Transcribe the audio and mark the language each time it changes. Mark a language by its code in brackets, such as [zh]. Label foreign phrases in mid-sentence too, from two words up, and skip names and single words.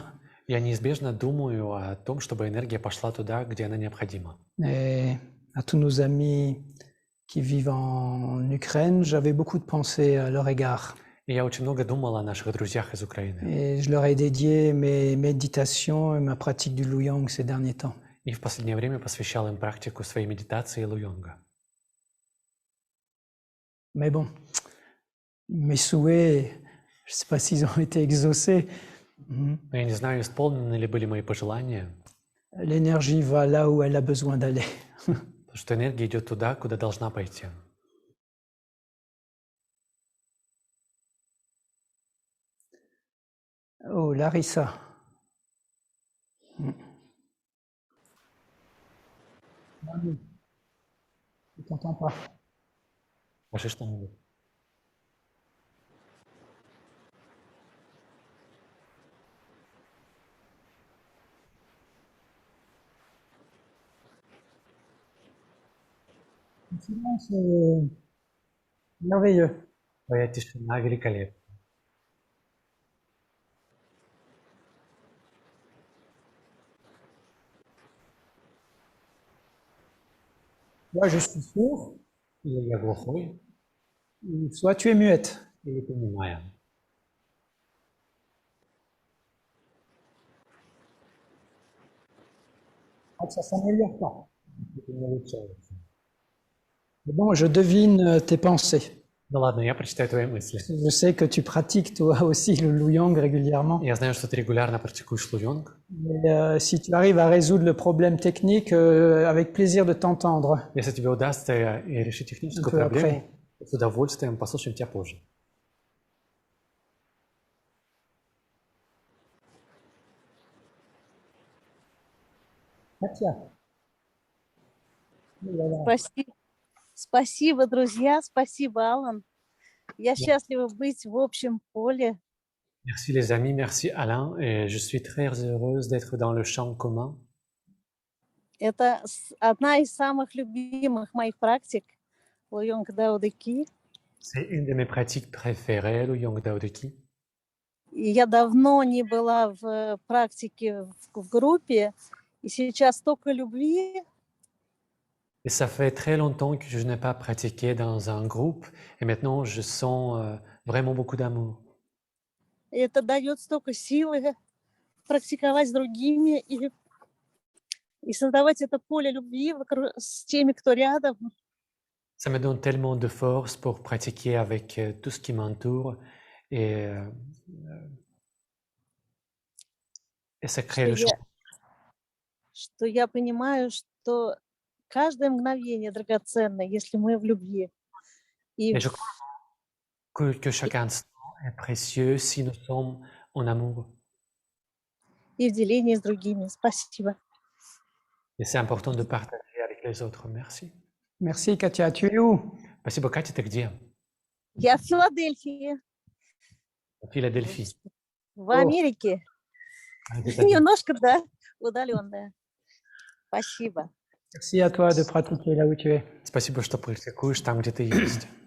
[ru] я неизбежно думаю о том, чтобы энергия пошла туда, где она необходима. [fr] Et à tous nos amis qui vivent en Ukraine, j'avais beaucoup de pensées à leur égard. [ru] И я очень много думал о наших друзьях из Украины. [fr] Et je leur ai dédié mes méditations et ma pratique du Luyang ces derniers temps. [ru] И в последнее время посвящал им практику своей медитации Луйонга. [fr] Mais bon, mes souhaits, je ne sais pas s'ils ont été exaucés. [ru] Но я не знаю, исполнены ли были мои пожелания, [fr] L'énergie va là où elle a besoin d'aller. [ru] потому что энергия идет туда, куда должна пойти. [fr] Oh, Larissa. Je ne t'entends pas. [ru] Скажи что-нибудь. [fr] Le silence est merveilleux. [ru] Твоя тишина великолепна. [fr] Soit je suis sourd, [ru] Или я глухой, [fr] soit tu es muette. [ru] или понимаю. [fr] Donc ça ne s'améliore pas. [ru] Это не улучшается. [fr] Mais bon, je devine tes pensées. [ru] Ну ладно, я прочитаю твои мысли. [fr] Je sais que tu pratiques toi aussi le Luyang régulièrement. [ru] Я знаю, что ты регулярно практикуешь Луйонг. [fr] Mais si tu arrives à résoudre le problème technique, avec plaisir de t'entendre [ru] Если тебе удастся решить [fr] un [ru] техническую [fr] peu [ru] проблему, [fr] après. [ru] с удовольствием послушаем тебя позже. [fr] Katia. Oh là là. [ru] Спасибо, спасибо, друзья, спасибо, Алан. Я счастлива быть в общем поле. [fr] Merci les amis, merci Alain, et je suis très heureuse d'être dans le champ commun. [ru] Это одна из самых любимых моих практик Лоёнг Дао Дэ Ки. [fr] C'est une de mes pratiques préférées, le Luyong Dao De Ki. [ru] И я давно не была в практике в группе, и сейчас столько любви. [fr] Et ça fait très longtemps que je n'ai pas pratiqué dans un groupe, et maintenant je sens vraiment beaucoup d'amour. [ru] И это дает столько силы практиковать с другими и создавать это поле любви с теми, кто рядом. [fr] Ça me donne tellement de force pour pratiquer avec tout ce qui m'entoure, et ça crée le champ. [ru] Что я понимаю, что каждое мгновение драгоценно, если мы в любви. [fr] Et je crois que chaque instant est précieux si nous sommes en amour. [ru] И в делении с другими. Спасибо. [fr] Et c'est important de partager avec les autres. Merci. Merci Katia. Tu es où? [ru] Спасибо, Катя, ты где? Я в Филадельфии, В Филадельфии. в Америке. Немножко, да, удаленная. Спасибо. [fr] Merci à toi de pratiquer là où tu es. [ru] Спасибо, что практикуешь там, где ты есть.